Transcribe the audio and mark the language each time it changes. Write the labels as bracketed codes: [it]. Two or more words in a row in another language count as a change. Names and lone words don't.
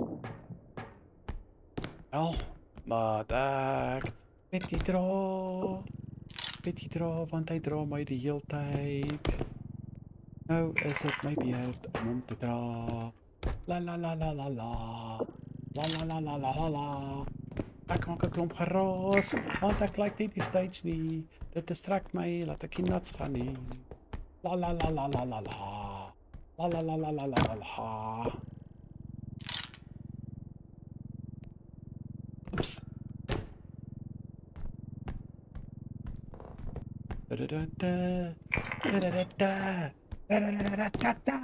[af] Wel, maar ek weet die dra, want hy dra my die hele tyd. Nou is dit my beurt om hom te dra. La la la la la la. La la la la la la. Ek maak 'n klomp geraas, want ek like nie die stage nie. Dit distrek my, laat ek nie nuts gaan nie. La la la la la la la. La la la la la la la. Oeps. Da da da da. Da da da da. Da da da da da da.